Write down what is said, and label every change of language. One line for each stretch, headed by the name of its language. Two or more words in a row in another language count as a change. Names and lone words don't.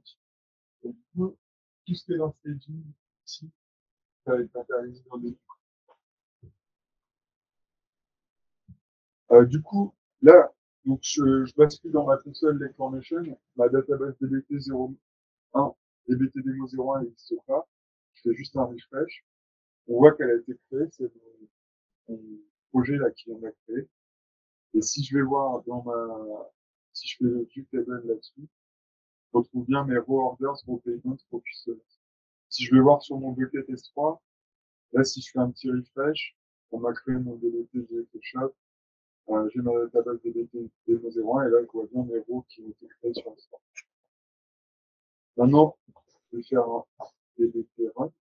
French: Donc, tout ce qui est dans staging ici, ça va être matérialisé dans des du coup, là, donc je bascule dans ma console d'information, ma database DBT 01, DBT Demo 01 n'existe pas. Je fais juste un refresh. On voit qu'elle a été créée, c'est mon projet là qui vient d'être créé. Et si je vais voir si je fais le
English: view table
French: là-dessus, je retrouve bien mes
English: raw orders, raw payments, raw customers.
French: Si je vais voir sur mon bucket S3, là, si je fais un petit refresh, on m'a créé mon DBT Direct Shop. J'ai ma database DBT Demo 01 et là, je vois bien mes rows qui ont été créés sur le store. Maintenant, je vais faire un DBT run.